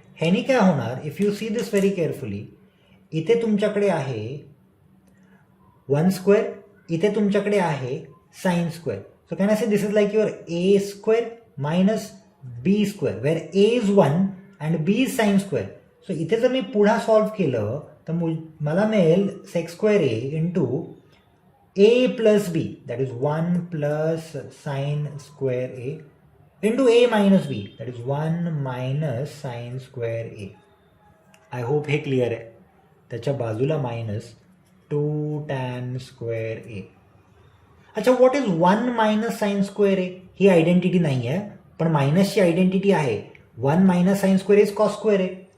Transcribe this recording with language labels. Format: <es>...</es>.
<mr>ह्यानी काय होणार,</mr> <en>if you see this very carefully,</en> <mr>इथे तुमच्याकडे आहे 1 स्क्वेअर, इथे तुमच्याकडे आहे sine square.</mr> <en>So can I say this is like your a square minus b square, where a is 1 and b is sine square.</en> <mr>So इथे जर मी पुढा solve केलं तर मला मिळेल sec square a into</mr> <en>a plus b, that is 1 plus sine square a, into a minus b, that is 1 minus sine square a. I hope</en> <mr>हे clear आहे. त्याच्या बाजूला मायनस 2 tan स्क्वेअर ए. अच्छा,</mr> <en>What is 1 minus sine square a?</en> <mr>He identity नाही आहे, पण मायनसची identity आहे.</mr> <en>1 minus sine square is cos square a.</en>